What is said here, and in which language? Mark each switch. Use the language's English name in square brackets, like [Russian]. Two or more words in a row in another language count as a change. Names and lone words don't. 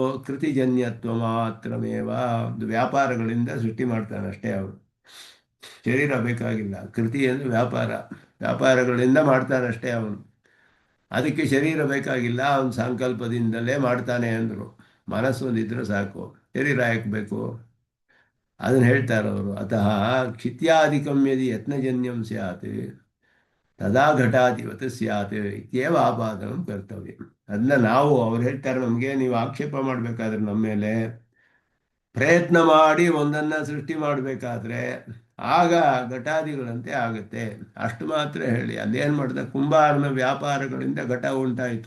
[Sanskrit] ಕೃತಿಜನ್ಯತ್ವ ಮಾತ್ರಮೇವ, [Kannada] ಒಂದು ವ್ಯಾಪಾರಗಳಿಂದ ಸೃಷ್ಟಿ ಮಾಡ್ತಾನೆ ಅಷ್ಟೇ ಅವರು. ಶರೀರ ಬೇಕಾಗಿಲ್ಲ. ಕೃತಿ ಅಂದರೆ ವ್ಯಾಪಾರ, ವ್ಯಾಪಾರಗಳಿಂದ ಮಾಡ್ತಾನಷ್ಟೇ ಅವನು. ಅದಕ್ಕೆ ಶರೀರ ಬೇಕಾಗಿಲ್ಲ, ಅವನ ಸಂಕಲ್ಪದಿಂದಲೇ ಮಾಡ್ತಾನೆ ಅಂದರು. ಮನಸ್ಸು ಒಂದಿದ್ರೆ ಸಾಕು, ಶರೀರ ಯಾಕೆ ಬೇಕು? ಅದನ್ನು ಹೇಳ್ತಾರೆ ಅವರು. [Sanskrit] ಅತಃ ಕ್ಷಿತ್ಯಾಧಿಕಂ ಯದಿ ಯತ್ನಜನ್ಯಂ ಸ್ಯಾತ್ ತದಾ ಘಟಾಧಿವತ್ ಸ್ಯಾತ್ ಇತ್ಯೇವ ಆಪಾದನಂ ಕರ್ತವ್ಯ. [Kannada] ಅದನ್ನ ನಾವು, ಅವ್ರು ಹೇಳ್ತಾರೆ ನಮಗೆ, ನೀವು ಆಕ್ಷೇಪ ಮಾಡಬೇಕಾದ್ರೆ ನಮ್ಮ ಮೇಲೆ, ಪ್ರಯತ್ನ ಮಾಡಿ ಒಂದನ್ನು ಸೃಷ್ಟಿ ಮಾಡಬೇಕಾದ್ರೆ ಆಗ ಘಟಾದಿಗಳಂತೆ ಆಗುತ್ತೆ, ಅಷ್ಟು ಮಾತ್ರ ಹೇಳಿ. ಅದೇನು ಮಾಡಿದ? ಕುಂಬಾರನ ವ್ಯಾಪಾರಗಳಿಂದ ಘಟ ಉಂಟಾಯಿತು.